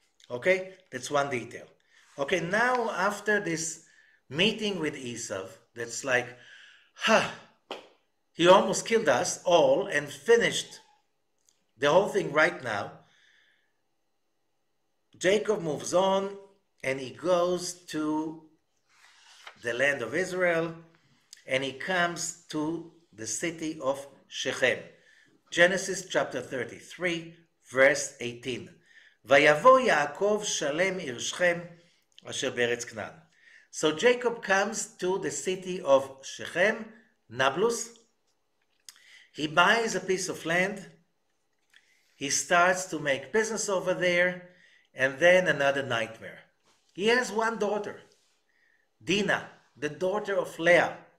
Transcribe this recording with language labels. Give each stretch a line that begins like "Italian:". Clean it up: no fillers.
English: Okay, that's one detail. Okay, now after this meeting with Esau, that's like, he almost killed us all and finished the whole thing right now. Jacob moves on and he goes to the land of Israel and he comes to the city of Shechem. Genesis chapter 33, verse 18.
Hebrew: ויבוא יעקב שלם עיר שכם אשר בארץ כנען.
English: So Jacob comes to the city of Shechem, Nablus. He buys a piece of land. He starts to make business over there, and then another nightmare. He has one daughter, Dinah, the daughter of Leah.